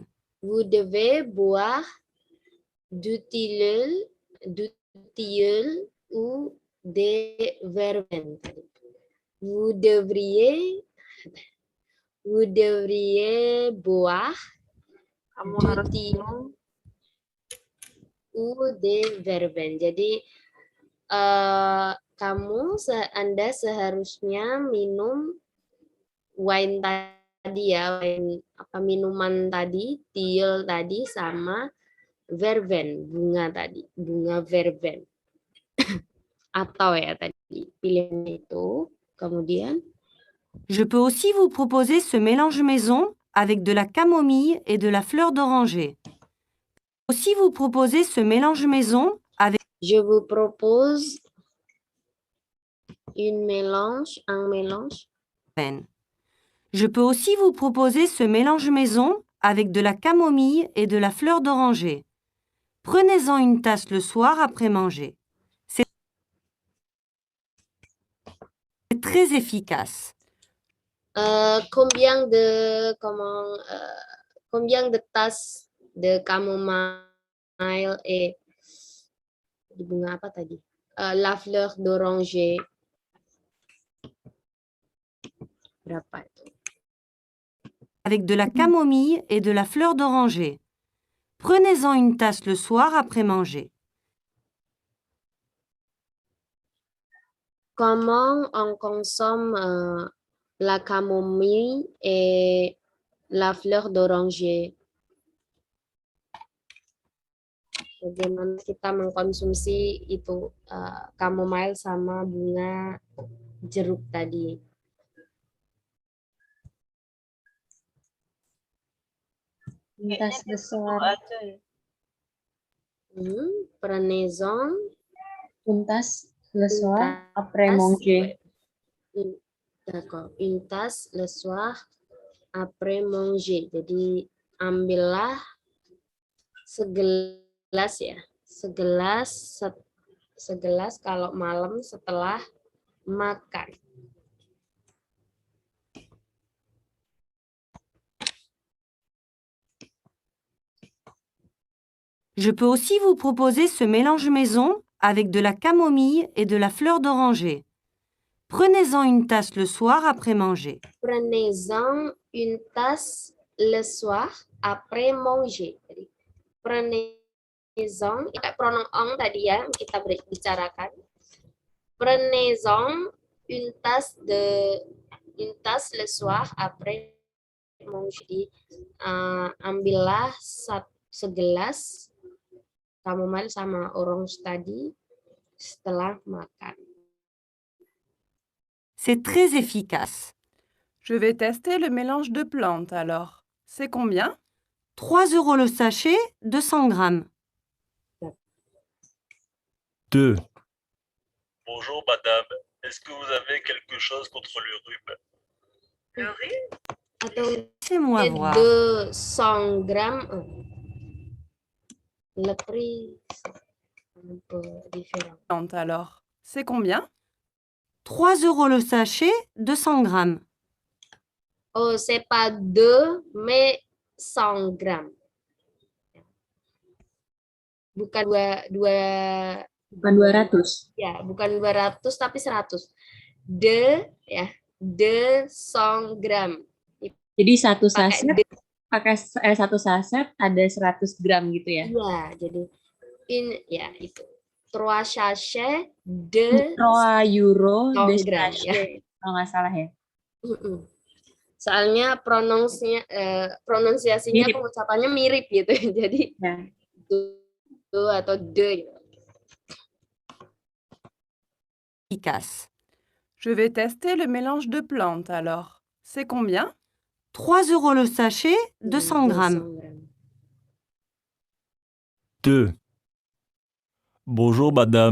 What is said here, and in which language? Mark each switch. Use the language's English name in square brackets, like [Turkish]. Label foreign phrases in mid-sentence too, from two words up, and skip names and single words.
[French] vous devez boire du tilleul ou des verveines. Vous devriez boire [Indonesian] Kamu [French] du [Indonesian] harus [French] tilleul ou des verveines. [Indonesian] Jadi Anda seharusnya minum wine tadi ya, wine apa minuman tadi, tilleul tadi sama verveine, bunga tadi, bunga verveine. Atau ya tadi pilihannya itu. Kemudian [French] Je peux aussi vous proposer ce mélange maison avec de la camomille et de la fleur d'oranger. Aussi vous proposer ce mélange maison avec... je vous propose un mélange. Je peux aussi vous proposer ce mélange maison avec de la camomille et de la fleur d'oranger. Prenez-en une tasse le soir après manger. C'est très efficace. Combien de tas de chamomile et [Indonesian] bunga apa tadi? [French] La fleur d'oranger. [Indonesian] Berapa itu? [French] Avec de la camomille et de la fleur d'oranger. Prenez-en une tasse le soir après manger. Comment on consomme la camomille et la fleur d'oranger? [Indonesian] Bagaimana kita mengkonsumsi itu chamomile sama bunga jeruk tadi? Lintas besar. Prenaison. [French] Untas le soir après manger. D'accord. Une tasse le soir après manger. [Indonesian] Jadi ambillah segelas ya. Segelas kalau malam setelah makan. [French] Je peux aussi vous proposer ce mélange maison avec de la camomille et de la fleur d'oranger. Prenez-en une tasse le soir après manger. Prenez-en une tasse le soir après manger. Prenez-en, pronom on [Indonesian] tadi ya kita bicarakan. [French] Prenez-en une tasse le soir après manger. [Indonesian] Ambillah segelas chamomile sama orange tadi setelah makan. [French] C'est très efficace. Je vais tester le mélange de plantes alors. C'est combien? 3 € le sachet, 200 grammes. 2. Bonjour madame, est-ce que vous avez quelque chose contre le rhume? Le rhume? [Indonesian] Atau [French] Laissez-moi voir. 200 grammes. Le prix un peu différent. Alors, c'est combien? 3 € le sachet, 200 grammes. Oh, c'est pas 2, mais 100 grammes. [Indonesian] Bukan dua Bukan 200. ya, bukan 200 tapi 100. De 100 gram. Jadi satu saset pakai satu saset ada 100 gram gitu ya? Iya, jadi itu. 3 [French] sachet de 3 euro de [Indonesian] 100 gram ya. Kalau nggak salah ya. Soalnya pronunciasinya Mirip. pengucapannya mirip gitu. Jadi do atau de gitu. [French] Efficace. Je vais tester le mélange de plantes alors. C'est combien? 3 € le sachet, 200 grammes. 2. Bonjour madame.